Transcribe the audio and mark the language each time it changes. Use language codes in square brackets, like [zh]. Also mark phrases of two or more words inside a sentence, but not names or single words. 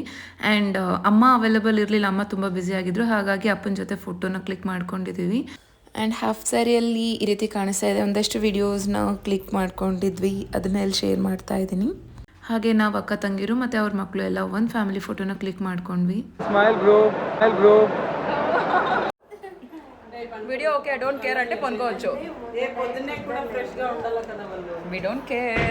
[kn] ಆ್ಯಂಡ್ ಅಮ್ಮ ಅವೈಲೇಬಲ್ ಇರಲಿಲ್ಲ, ಅಮ್ಮ ತುಂಬ ಬ್ಯುಸಿ ಆಗಿದ್ರು. ಹಾಗಾಗಿ ಅಪ್ಪನ ಜೊತೆ [en] photo click [kn] ಮಾಡ್ಕೊಂಡಿದ್ದೀವಿ. [en] and half [kn] ಸ್ಯಾರಿಯಲ್ಲಿ ಈ ರೀತಿ ಕಾಣಿಸ್ತಾ ಇದೆ. ಒಂದಷ್ಟು [en] videos click [kn] ಮಾಡ್ಕೊಂಡಿದ್ವಿ, ಅದನ್ನೆಲ್ಲ ಶೇರ್ ಮಾಡ್ತಾ ಇದ್ದೀನಿ. ಹಾಗೆ ನಾವು ಅಕ್ಕ ತಂಗಿರು ಮತ್ತು ಅವ್ರ ಮಕ್ಕಳು ಎಲ್ಲ ಒಂದು [en] family photo [kn] ಕ್ಲಿಕ್ ಮಾಡ್ಕೊಂಡ್ವಿ. [en] video okay I don't care [te] అంటే పొనుకోవచ్చు. [en] we don't care.